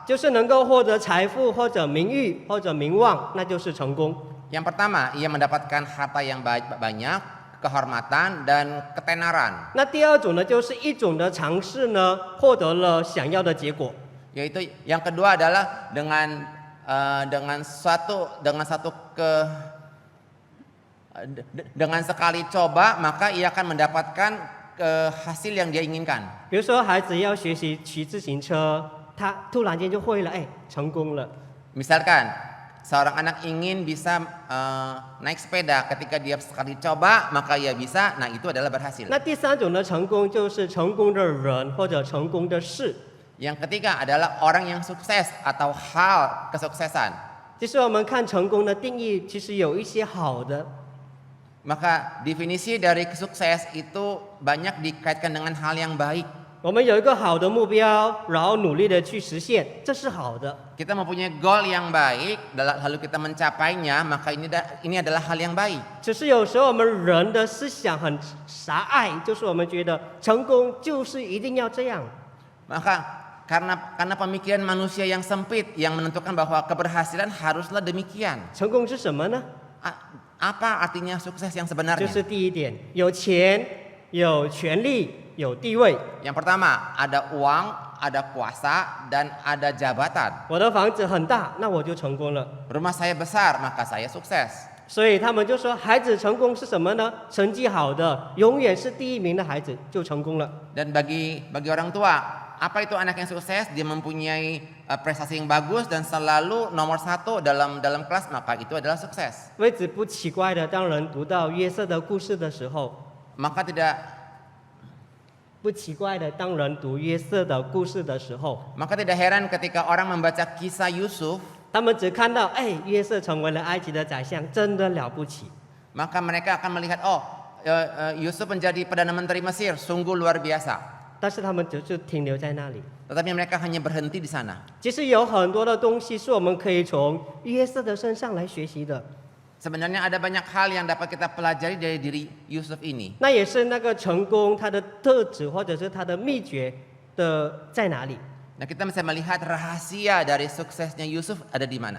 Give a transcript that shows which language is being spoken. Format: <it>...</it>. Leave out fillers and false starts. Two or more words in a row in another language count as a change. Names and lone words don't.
<zh>就是能够获得财富或者名誉或者名望，那就是成功。</zh> <id>Yang pertama, ia mendapatkan harta yang banyak, kehormatan dan ketenaran.</id> <zh>那第二种呢，就是一种的尝试呢，获得了想要的结果。</zh> <id>Yaitu yang kedua adalah dengan sekali coba maka ia akan mendapatkan hasil yang dia inginkan.</id> <zh>比如说，孩子要学习骑自行车，他突然间就会了，成功了。</zh> <id>Misalkan seorang anak ingin bisa naik sepeda, ketika dia sekali coba maka ia bisa, nah itu adalah berhasil.</id> <zh>那第3种的成功就是成功的人或者成功的事。</zh> <id>Yang ketiga adalah orang yang sukses atau hal kesuksesan.</id> <zh>其实我们看成功的定义，其实有一些好的。</zh> <id>Maka definisi dari sukses itu banyak dikaitkan dengan hal yang baik.</id> <zh>我们有一个好的目标，然后努力的去实现，这是好的。</zh> <id>Kita mempunyai goal yang baik, lalu kita mencapainya, maka ini adalah hal yang baik.</id> <zh>只是有时候我们人的思想很狭隘，就是我们觉得成功就是一定要这样。</zh> <id>Maka karena pemikiran manusia yang sempit yang menentukan bahwa keberhasilan haruslah demikian.</id> <zh>成功是什么呢？</zh> <id>Apa artinya sukses yang</id> <zh>就</zh> <id>sebenarnya?</id> <zh>是第一点，有钱、有权利、有地位。</zh> <id>Yang pertama, ada uang, ada kuasa, dan ada jabatan.</id> <zh>我的房子很大，那我就成功了。</zh> <id>Rumah saya besar, maka saya sukses.</id> <zh>所以他们就说，孩子成功是什么呢？成绩好的，永远是第1名的孩子就成功了。</zh> <id>Dan bagi orang tua, apa itu anak yang sukses? Dia mempunyai prestasi yang bagus dan selalu nomor 1 dalam kelas, maka itu adalah sukses.</id> <zh>为此不奇怪的，当人读到约瑟的故事的时候，</zh> <id>Maka tidak</id> <zh>不奇怪的，当人读约瑟的故事的时候，</zh> <id>heran ketika orang membaca kisah Yusuf,</id> <zh>他们只看到，约瑟成为了埃及的宰相，真的了不起。</zh> <id>maka mereka akan melihat, Yusuf menjadi perdana menteri Mesir, sungguh luar biasa.</id> <zh>但是他们只是停留在那里。</zh> <id>Tetapi mereka hanya berhenti di sana.</id> <zh>其实有很多的东西是我们可以从约瑟的身上来学习的。</zh> <id>Sebenarnya ada banyak hal yang dapat kita pelajari dari diri Yusuf ini.</id> <zh>那也是那个成功它的特质或者是它的秘诀的在哪里？</zh> <id>Nah, kita bisa melihat rahasia dari suksesnya Yusuf ada di mana.</id>